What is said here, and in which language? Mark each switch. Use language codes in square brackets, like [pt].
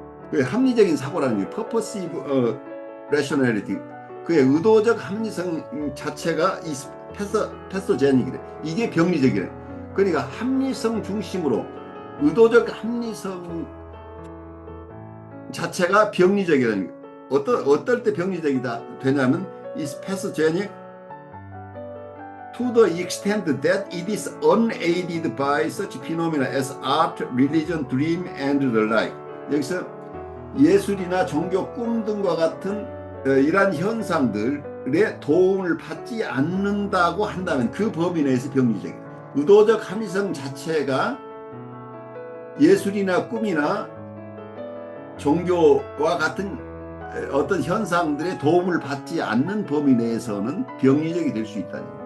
[ko] 그 합리적인 사고라는 게 purposive rationality, 그의 의도적 합리성 자체가 이 패서제닉이래. 이게 병리적이래. 그러니까 합리성 중심으로 의도적 합리성 자체가 병리적이라는 거예요. 어떨 때 병리적이다 되냐면 [en] is pathogenic to the extent that it is unaided by such phenomena as art, religion, dream, and the like. [ko] 여기서 예술이나 종교, 꿈 등과 같은 이러한 현상들의 도움을 받지 않는다고 한다면 그 범위 내에서 병리적이다. 의도적 합리성 자체가 예술이나 꿈이나 종교와 같은 어떤 현상들의 도움을 받지 않는 범위 내에서는 병리적이 될 수 있다.